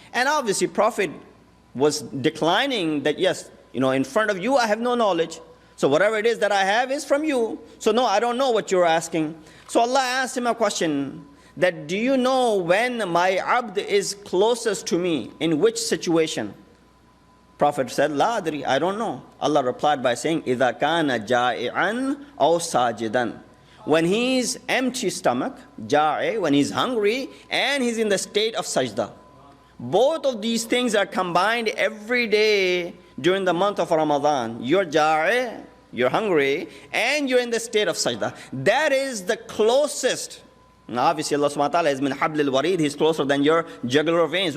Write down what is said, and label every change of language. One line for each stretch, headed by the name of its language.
English: And obviously Prophet was declining that, yes, in front of you I have no knowledge. So whatever it is that I have is from you. So no, I don't know what you're asking. So Allah asked him a question, that do you know when my abd is closest to me? In which situation? Prophet said, La adri, I don't know. Allah replied by saying,
Arabic: إِذَا كَانَ جَائِعًا أَوْ سَاجِدًا.
English: When he's empty stomach, ja'i, when he's hungry, and he's in the state of sajda. Both of these things are combined every day during the month of Ramadan. You're ja'i, you're hungry, and you're in the state of sajda. That is the closest. Now obviously Allah subhanahu wa ta'ala is min hablil warid, He's closer than your jugular veins.